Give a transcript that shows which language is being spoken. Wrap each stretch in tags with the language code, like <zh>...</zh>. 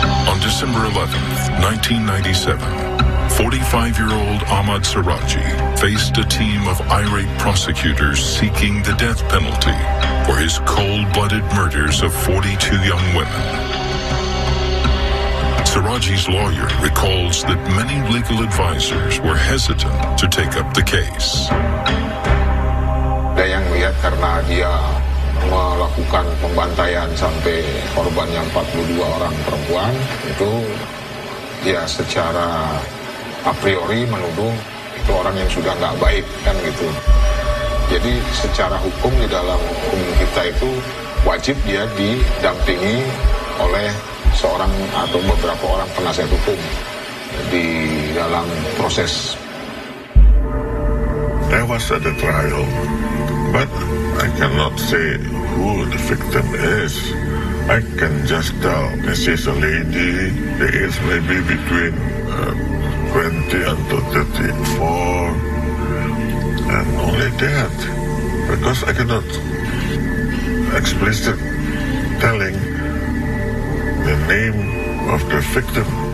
<en>On December 11th, 1997, 45-year-old Ahmad Suradji faced a team of irate prosecutors seeking the death penalty for his cold-blooded murders of 42 young women. Suradji's lawyer recalls that many legal advisors were hesitant to take up the case.</en> <id>Ada yang lihat karena dia melakukan pembantaian sampai korbannya 42 orang perempuan, itu dia secara a priori menuduh itu orang yang sudah nggak baik, kan gitu. Jadi secara hukum, di dalam hukum kita itu wajib dia didampingi oleh seorang atau beberapa orang penasihat hukum di dalam proses.</id> <en>I was at the trial, but I cannot say who the victim is. I can just tell this is a lady, the age maybe between 20 until 34, and only that, because I cannot explicit telling the name of the victim.</en>